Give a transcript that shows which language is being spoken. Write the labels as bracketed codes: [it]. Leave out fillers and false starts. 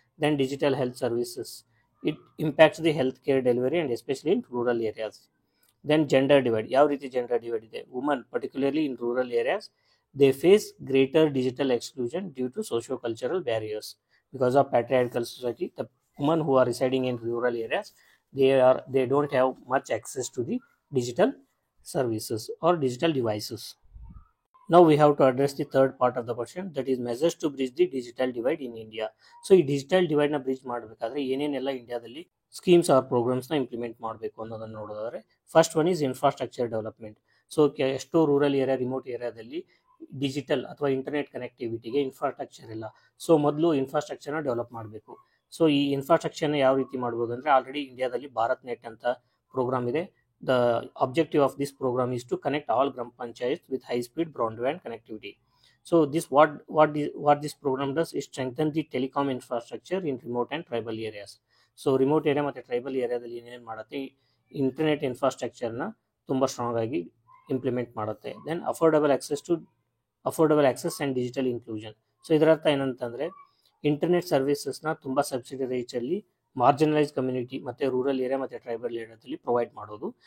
[en] Then digital health services, it impacts the health care delivery and especially in rural areas. Then gender divide. [kn] ಯಾವ ರೀತಿ gender divide ಇದೆ? [en] Woman particularly in rural areas, they face greater digital exclusion due to socio-cultural barriers. Because of patriarchal society, the women who are residing in rural areas, they don't have much access to the digital services or digital devices. Now we have to address the third part of the question, that is measures to bridge the digital divide in India. [kn] So ಈ digital ಡಿವೈಡ್ನ bridge ಮಾಡಬೇಕಾದ್ರೆ ಏನೇನೆಲ್ಲ ಇಂಡಿಯಾದಲ್ಲಿ schemes R ಪ್ರೋಗ್ರಾಮ್ಸ್ನ implement ಮಾಡಬೇಕು ಅನ್ನೋದನ್ನು ನೋಡೋದಾದ್ರೆ, [en] First one is infrastructure development. [kn] So ಎಷ್ಟೋ rural area, remote ಏರಿಯಾದಲ್ಲಿ digital ಅಥವಾ ಇಂಟರ್ನೆಟ್ ಕನೆಕ್ಟಿವಿಟಿಗೆ ಇನ್ಫ್ರಾಸ್ಟ್ರಕ್ಚರ್ ಇಲ್ಲ. ಸೊ ಮೊದಲು ಇನ್ಫ್ರಾಸ್ಟ್ರಕ್ಚರ್ನ ಡೆವಲಪ್ ಮಾಡಬೇಕು. ಸೊ ಈ ಇನ್ಫ್ರಾಸ್ಟ್ರಕ್ಚರ್ನ ಯಾವ ರೀತಿ ಮಾಡ್ಬೋದು ಅಂದರೆ, ಆಲ್ರೆಡಿ ಇಂಡಿಯಾದಲ್ಲಿ ಭಾರತ್ ನೆಟ್ ಅಂತ ಪ್ರೋಗ್ರಾಮ್ ಇದೆ. [en] The objective of this program is to connect all Gram Panchayats with high-speed broadband connectivity. So this what this program does is strengthen the telecom infrastructure in remote and tribal areas. [kn] So remote area ಮತ್ತು tribal ಏರಿಯಾದಲ್ಲಿ ಏನೇನು ಮಾಡುತ್ತೆ, internet ಇನ್ಫ್ರಾಸ್ಟ್ರಕ್ಚರ್ನ ತುಂಬ strong ಆಗಿ implement ಮಾಡುತ್ತೆ. [en] Then affordable access and digital inclusion. [kn] So ಇದರರ್ಥ ಏನಂತಂದರೆ, internet ಸರ್ವಿಸಸ್ನ ತುಂಬ ಸಬ್ಸಿಡಿ ರೇಟ್ಸಲ್ಲಿ ಮಾರ್ಜಿನಲೈಸ್ ಕಮ್ಯುನಿಟಿ ಮತ್ತು ರೂರಲ್ ಏರಿಯಾ ಮತ್ತು ಟ್ರೈಬಲ್ ಏರಿಯಾದಲ್ಲಿ ಪ್ರೊವೈಡ್ ಮಾಡೋದು.